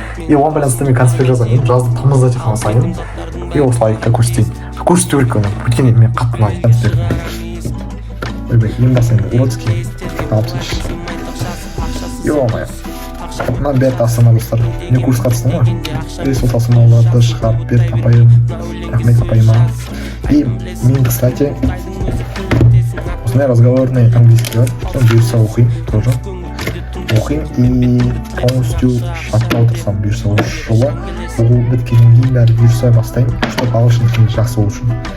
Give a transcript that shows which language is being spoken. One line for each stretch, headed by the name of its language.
Russian: И
Kazakh: оған байланысты мен конспект жазайын, жаздым тамызда тек қана сайын. И осылай көрсетейін. Көрсету керек оны, өйткені мен қатты ұнайды конспект. Ойбай, ең басында
Russian: уродский
Kazakh: алып салшы.
Russian: Ё-моё.
Kazakh: Мына бәрі тапсырма достар. Мен курс қатыстым ғой. И сол тапсырмаларды шығарып берді апайым. Рахмет апайыма. И мен,
Russian: кстати,
Kazakh: осындай
Russian: разговорный английский
Kazakh: бар. Соны бұйырса оқимын
Russian: тоже.
Kazakh: Оқимын и
Russian: полностью
Kazakh: аттап отырсам бұйырса осы жылы оқу біткеннен кейін бәрі бұйырса бастаймын,
Russian: чтобы
Kazakh: ағылшын тілін жақсы болу үшін.